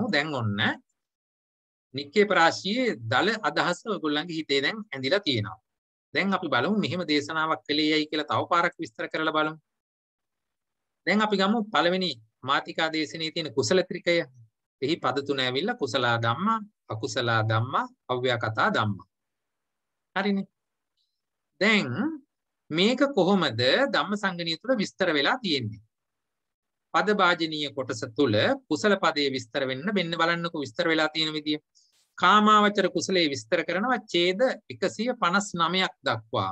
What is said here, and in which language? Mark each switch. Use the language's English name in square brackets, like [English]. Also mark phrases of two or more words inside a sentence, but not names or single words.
[Sinhala] දැන් ඔන්න නික්කේප රාශියේ දල අදහස ඔයගොල්ලන්ගේ හිතේ දැන් ඇඳිලා තියෙනවා. දැන් අපි බලමු මෙහෙම දේශනාවක් කළේයයි කියලා තව පාරක් විස්තර කරලා බලමු. දැන් අපි ගමු පළවෙනි මාතිකා දේශනේ තියෙන කුසල ත්‍රිකය. එහි පද තුන ඇවිල්ලා [Pali] කුසලා ධම්මා, අකුසලා ධම්මා, අව්‍යාකතා ධම්මා. [Sinhala] හරිනේ. දැන් මේක කොහොමද ධම්මසංගණිය තුල විස්තර වෙලා තියෙන්නේ? පද භාජනීය කොටස තුල කුසල පදයේ විස්තර වෙන්න මෙන්න බලන්නකෝ විස්තර වෙලා තියෙන විදිය. කාමාවචර කුසලයේ විස්තර කරනවා ඡේද 159ක් දක්වා.